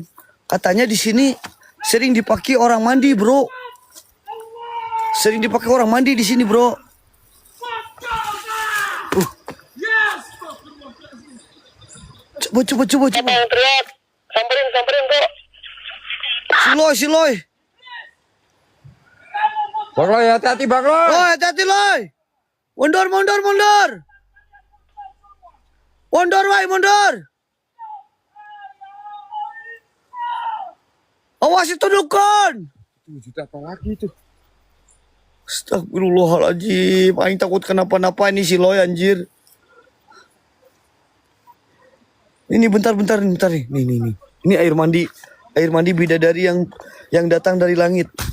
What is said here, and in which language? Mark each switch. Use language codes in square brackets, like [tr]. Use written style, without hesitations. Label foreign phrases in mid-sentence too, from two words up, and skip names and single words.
[id] Katanya di sini sering dipakai orang mandi, bro. Sering dipakai orang mandi di sini, bro. Coba. Apa yang teriak? Samperin kok. Si Loy. Bang Loy, hati-hati Bang Loy. Loy, hati-hati Loy. Mundur. Mundur. Awas itu dukun. Juta apa lagi itu? Astagfirullahaladzim. Aing takut kenapa-napa ini si Loy anjir. Ini bentar nih. Nih. Ini air mandi bidadari yang datang dari langit.